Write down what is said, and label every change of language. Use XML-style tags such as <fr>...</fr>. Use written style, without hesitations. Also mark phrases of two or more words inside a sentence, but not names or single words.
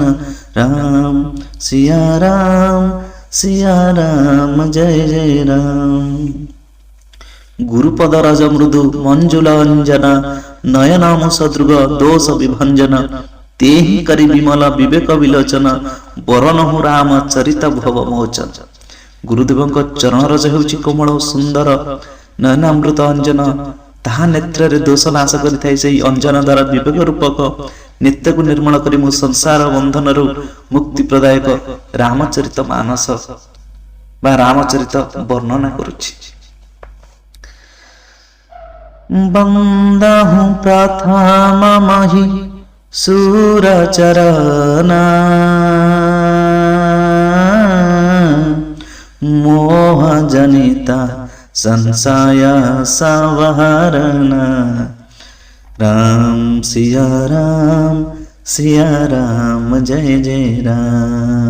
<awa>राम सिया राम जय जय राम। गुरुपद रज मृदु मंजुल अंजन नयनाम सदृग दोष विभंजन तेहि करी विमल विवेक विलोचन वरनहु राम चरित भव मोचन।</awa> <or>गुरुदेवଙ୍କ ଚରଣ ରଜ ହେଉଛି କୋମଳ ଓ ସୁନ୍ଦର ନୟନାମୃତ ଅଞ୍ଜନ। ତାହା ନେତ୍ରରେ ଦୋଷ ନାଶ କରିଥାଏ। ସେହି ଅଞ୍ଜନ ଦ୍ୱାରା ବିବେକ ରୂପକ ନିତ୍ୟକୁ ନିର୍ମଳ କରି ମୁଁ ସଂସାର ବନ୍ଧନରୁ ମୁକ୍ତି ପ୍ରଦାୟକ ରାମଚରିତ ମାନସ ବା ରାମଚରିତ ବର୍ଣ୍ଣନା କରୁଛି।</or> <awa>बंदहु प्रथम मही सुर चरना मोह जनिता संशय संवहरना। राम सिया राम जय जय राम।</awa>